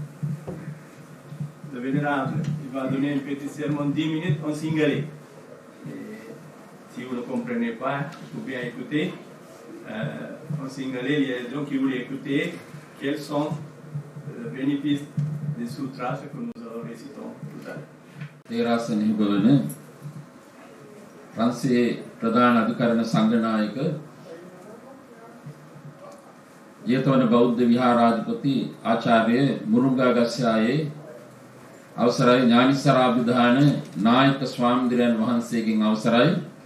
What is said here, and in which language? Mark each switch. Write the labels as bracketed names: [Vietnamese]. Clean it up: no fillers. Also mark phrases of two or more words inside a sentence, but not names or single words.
[French] Le vénérable, il va donner un petit sermon de 10 minutes en singalais. Si vous ne comprenez pas, vous pouvez écouter. En singalais, il y a des gens qui voulaient écouter quels sont les bénéfices des sutras que nous allons réciter tout à l'heure. [Sinhala] තේරාසනෙහි බවන ප්‍රංශයේ ප්‍රධාන අධිකරණ සංඝනායක ජේතවන බෞද්ධ විහාරාධිපති ආචාර්ය මුරුංගාගස්සායේ අවසරයි ඥානිසරාභිධාන නායක ස්වාමීන් වහන්සේගෙන් අවසරයි